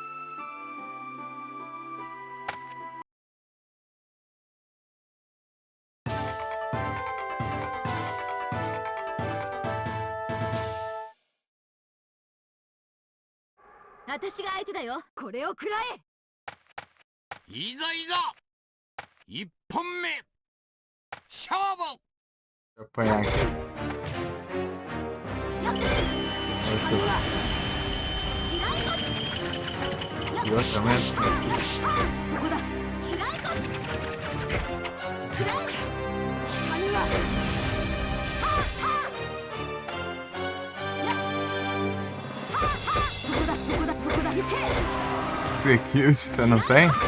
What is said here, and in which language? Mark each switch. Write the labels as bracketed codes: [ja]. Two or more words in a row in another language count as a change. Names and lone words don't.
[ja] 私が相手だよ。これを食らえ。いざいざ1本目勝負。 [pt] Vou apanhar aqui. Esse e outra mesmo. Execute, você não tem?